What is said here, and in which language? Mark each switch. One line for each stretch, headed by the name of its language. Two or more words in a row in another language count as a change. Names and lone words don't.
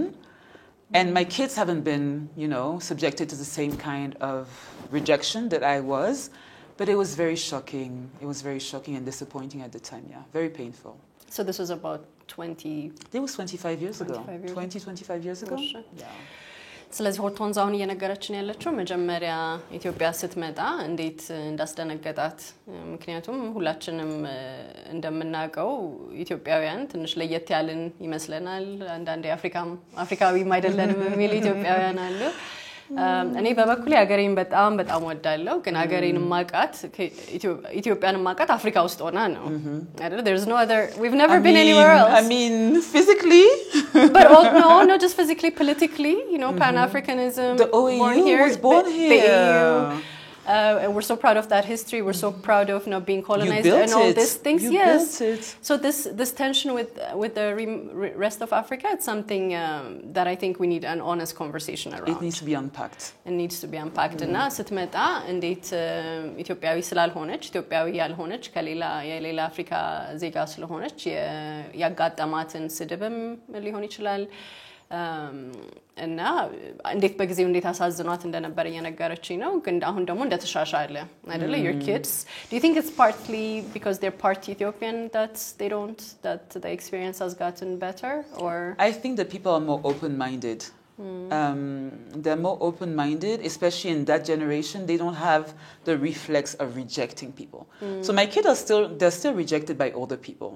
English: And my kids haven't been, subjected to the same kind of rejection that I was. But it was very shocking. It was very shocking and disappointing at the time, very painful. So this was about 20... It was 25 years ago. 25 years ago? Yeah.
Amharic: ስለዚህ ሆርቶንስ አሁን እየነገረችን ያለችው መጀመሪያ ኢትዮጵያ ስትመጣ እንዴት እንዳስደነገጣት። ምክንያቱም ሁላችንም እንደምናውቀው ኢትዮጵያውያን ትንሽ ለየት ያልን ይመስለናል። አንዳንዴ አፍሪካዊም አይደለንም የሚል ኢትዮጵያውያን አሉ። እኔ በበኩሌ ሀገሬን በጣም ወዳለሁ። ግን ሀገሬን ማቃት ኢትዮጵያን ማቃት አፍሪካ ውስጥ ሆና ነው አይደል?
English: There's no other, we've never been anywhere else. I mean physically but not just physically, politically, Pan-Africanism, the OAU was born here. The EU, and we're so proud of that history. We're so proud of not being colonized and all these things. Built it. So this tension with the rest of Africa, it's something that I think we need an honest conversation around. It needs to be unpacked. It needs to be unpacked.
Amharic: እና ስትመጣ እንዴት ኢትዮጵያዊ ስላልሆነች ኢትዮጵያዊ ያልሆነች የሌላ አፍሪካ ዜጋ ስለሆነች ያጋጠማትን ስድብም ሊሆን ይችላል። እና እንዴት በጊዜው እንዴት አሳዝኗት እንደነበር እየነገረችኝ ነው። ግን አሁን ደግሞ እንደተሻሻለ አይደለ?
English: Your kids, do you think it's partly because they're part Ethiopian that the experience has gotten better, or? I think that people are more open-minded. They're more open-minded, especially in that generation. They don't have the reflex of rejecting people. So my kids they're still rejected by older people.